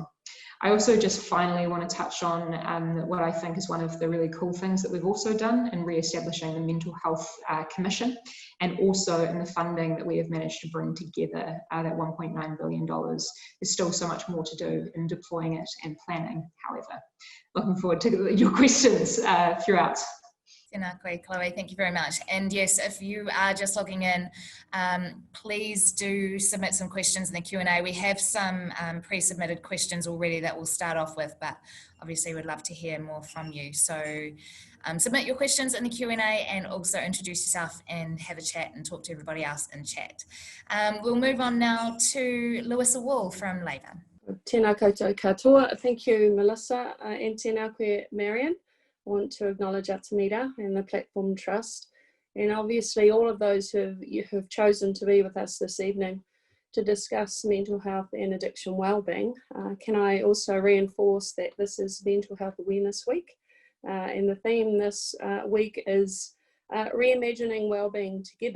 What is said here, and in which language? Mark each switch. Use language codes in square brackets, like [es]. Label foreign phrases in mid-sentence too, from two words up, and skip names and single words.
[en] I also just finally want to touch on what I think is one of the really cool things that we've also done in re-establishing the Mental Health Commission, and also in the funding that we have managed to bring together, that $1.9 billion. There's still so much more to do in deploying it and planning, however. Looking forward to your questions throughout. [mi] Tēnā koe, Chloe, [en] thank you very much. And yes, if you are just logging in, please do submit some questions in the Q&A. We have some pre-submitted questions already that we'll start off with, but obviously we'd love to hear more from you. So submit your questions in the Q&A and also introduce yourself and have a chat and talk to everybody else in chat. We'll move on now to Louisa Wall from Labour. [mi] Tēnā koutou katoa. [en] Thank you, Melissa, and [mi] tēnā koe, [en] Marion. I want to acknowledge Atamira and the Platform Trust, and obviously all of those who have chosen to be with us this evening to discuss mental health and addiction wellbeing. Can I also reinforce that this is Mental Health Awareness Week, and the theme this week is reimagining wellbeing together.